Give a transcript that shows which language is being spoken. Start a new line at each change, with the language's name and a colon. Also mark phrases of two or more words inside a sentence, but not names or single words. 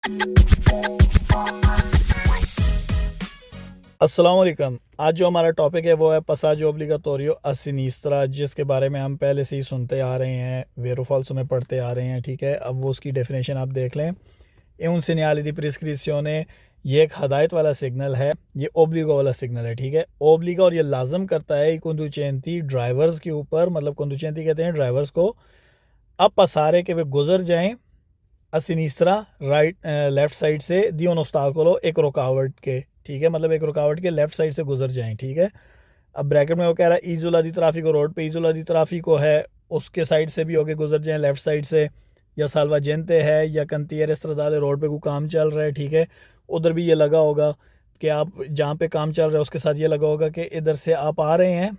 Hindi: अस्सलाम वालेकुम। आज जो हमारा टॉपिक है वो है
Italian: passaggio obbligatorio a sinistra,
Hindi: जिसके बारे में हम पहले से ही सुनते आ रहे हैं,
Italian: vero falso
Hindi: में पढ़ते आ रहे हैं। ठीक है, अब वो उसकी डेफिनेशन आप देख लें।
Italian: ए un segnale di prescrizione,
Hindi: ये एक हदायत वाला सिग्नल है, ये ओब्लिगो वाला सिग्नल है। ठीक है, ओब्लिगा और ये लाजम करता है कंडुचेंती ड्राइवर्स के ऊपर, मतलब कंडुचेंती कहते हैं ड्राइवर्स को, अब पसारे के वे गुजर जाएं
Italian: a sinistra
English: right left side
Hindi: से
Italian: di un ostacolo,
Hindi: एक रुकावट के। ठीक है, मतलब एक रुकावट के
English: left side
Hindi: से गुजर जाएं। ठीक है, अब ब्रैकेट में वो कह रहा है
Italian: isola di traffico,
Hindi: रोड पे
Italian: isola di traffico
Hindi: है, उसके साइड से भी होके गुजर जाएं
English: left side
Hindi: से, या साल्वाजेंते है या
Italian: cantiere stradale,
Hindi: रोड पे कोई काम चल रहा है। ठीक है, उधर भी ये लगा होगा कि आप जहाँ पे काम चल रहा है उसके साथ ये लगा होगा कि इधर से आप आ रहे हैं।